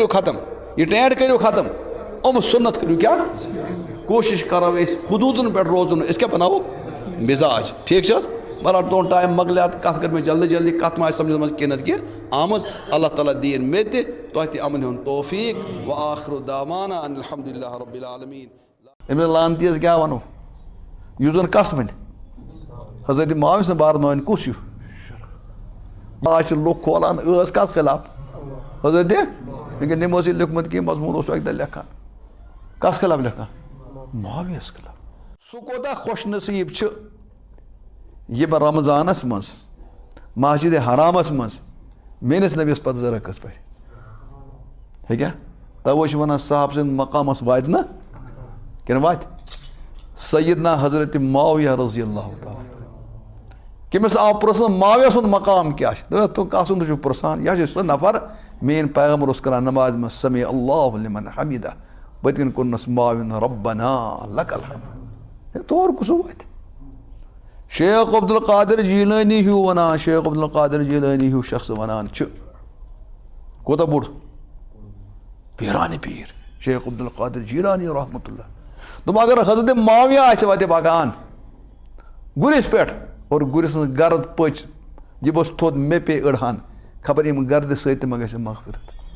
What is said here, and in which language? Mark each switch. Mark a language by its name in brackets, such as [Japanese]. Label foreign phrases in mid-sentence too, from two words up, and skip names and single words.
[Kashmiri] ختم یہِ ٹینٹ کٔرِو ختم یِم سُنت کٔرِو کیٛاہ کوٗشِش کرو أسۍ حدوٗدن پٮ۪ٹھ روزُن أسۍ کیٛاہ بناوو مزاج ٹھیٖک چھِ حظ بہرحال تُہُنٛد ٹایم مۄکلیو کتھ کٔر مےٚ جلدی جلدی کتھ ما آسہِ سمجھس منٛز کینٛہہ نتہٕ کینٛہہ آمٕژ اللہ تعالیٰ دِیِن مےٚ تہِ تۄہہِ تہِ اَمن ہُنٛد توفیٖق [Arabic] وآخرُ دعوانا ان الحمدُللہ رب العالمیٖن [Kashmiri] أمِس لانتیس کیٛاہ وَنو یُس زن کس وَنہِ حضرت معاویہ سٕنٛدۍ بارس منٛز وَنہِ کُس ہیوٗ آز چھِ لُکھ کھولان ٲس کتھ خلاف حضرت وٕنکٮ۪ن نِمو ٲسۍ لیوٚکھمُت کینٛہہ مضموٗن اوس اکہِ دۄہ لیکھان کس خلاف لیکھان معاویہس خلاف سُہ کوتاہ خۄش نصیٖب چھُ یِمہٕ رمضانس منٛز مسجد حرامس منٛز میٲنِس نبیَس پتہٕ 2 رکعت پرِ ہیٚکیٛاہ توے چھِ ونان صاحب سٕنٛدِ مقامس واتہِ نہ کِنہٕ واتہِ سیدنا حضرت معاویہ [Arabic] رضی اللہ تعالیٰ [Kashmiri] کٔمِس آو پرٛژھنہٕ معاویہ سُنٛد مقام کیٛاہ چھُ دوٚپ کس سُنٛد چھُ پرٛژھان یہِ حظ چھُ سُہ نفر میٲنۍ پیغمبر اوس کران نمازِ منٛز [Arabic] سمع اللہ لمن حمیدہ [Kashmiri] پٔتۍ کِنۍ کوٚرنس معاویہ [Arabic] ربنا لک الحمد [Kashmiri] تور کُس واتہِ شیخ عبدالقادر جیلانی ہیوٗ ونان شیخ عبدالقادر جیلانی ہیوٗ شخص ونان چھُ کوتاہ بوٚڑ پیٖرانہِ پیٖر شیخ عبدالقادر جیلانی [Arabic] رحمتہ اللہ [Kashmiri] دوٚپ اگر حضرت معاویہ آسہِ وتہِ پکان گُرِس پٮ۪ٹھ اور گُرِ سٕنٛز گرد پٔچ یہِ بوٚس تھوٚد مےٚ پیٚیہِ أڑہان خبر ییٚمہِ گردِ سۭتۍ تہِ ما گژھِ مغفرت